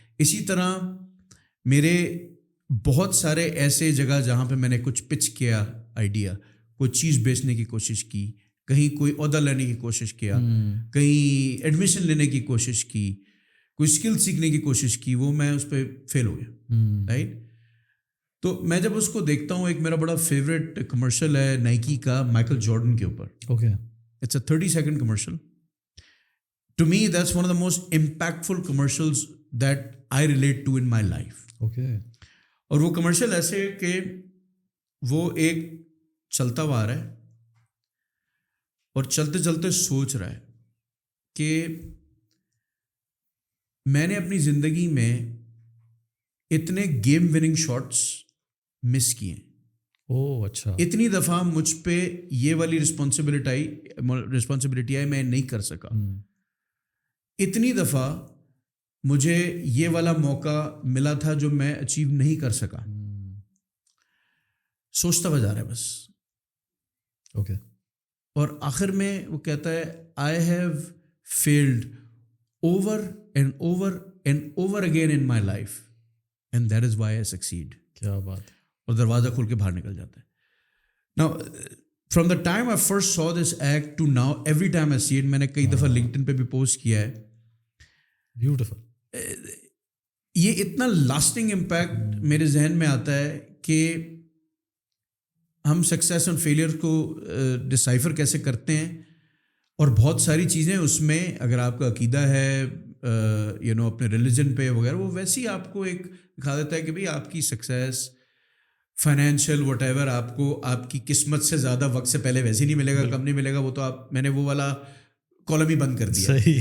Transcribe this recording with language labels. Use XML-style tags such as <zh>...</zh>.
<ur>اسی طرح میرے بہت سارے ایسے جگہ جہاں پہ میں نے کچھ پچ کیا آئیڈیا, کوئی چیز بیچنے کی کوشش کی, کہیں کوئی عہدہ لینے کی کوشش کیا, کہیں ایڈمیشن لینے کی کوشش کی, کوئی اسکل سیکھنے کی کوشش کی, وہ میں اس پہ فیل ہو گیا, رائٹ. تو میں جب اس کو دیکھتا ہوں, ایک میرا بڑا فیوریٹ کمرشل ہے نائکی کا, مائیکل جارڈن کے اوپر.</ur> <en>Okay, it's a 30-second commercial. To me, that's one of the most impactful commercials that I relate to in my life. Okay.</en> <ur>اور وہ کمرشل ایسے کہ وہ ایک چلتا ہوا آ رہا ہے اور چلتے چلتے سوچ رہا ہے کہ میں نے اپنی زندگی میں اتنے گیم وننگ شاٹس مس کیے ہیں. اچھا. اتنی دفعہ مجھ پہ یہ والی رسپانسبلٹی آئی, میں نہیں کر سکا. اتنی دفعہ مجھے یہ والا موقع ملا تھا جو میں اچیو نہیں کر سکا. سوچتا ہوا جا رہا ہے بس.</ur> <en>Okay.</en> <ur>اور آخر میں وہ کہتا ہے</ur> <en>I have failed over and over and over again in my life and that is why I succeed.</en> <ur>کیا بات ہے. اور دروازہ کھول کے باہر نکل جاتا ہے.</ur> <en>Now, from the time I first saw this act to now, every time I see it,</en> <ur>میں نے کئی دفعہ LinkedIn پہ بھی پوسٹ کیا ہے.</ur> <en>Beautiful.</en> <ur>یہ اتنا لاسٹنگ امپیکٹ میرے ذہن میں آتا ہے کہ ہم سکسیس اور فیلئر کو ڈسائفر کیسے کرتے ہیں, اور بہت ساری چیزیں اس میں اگر آپ کا عقیدہ ہے اپنے ریلیجن پہ وغیرہ, وہ ویسے ہی آپ کو ایک دکھا دیتا ہے کہ بھئی آپ کی سکسیس فائنینشیل وٹ ایور آپ کو آپ کی قسمت سے زیادہ وقت سے پہلے ویسے نہیں ملے گا, کم نہیں ملے گا. وہ تو آپ, میں نے وہ والا کالم ہی بند کر دیا.</ur>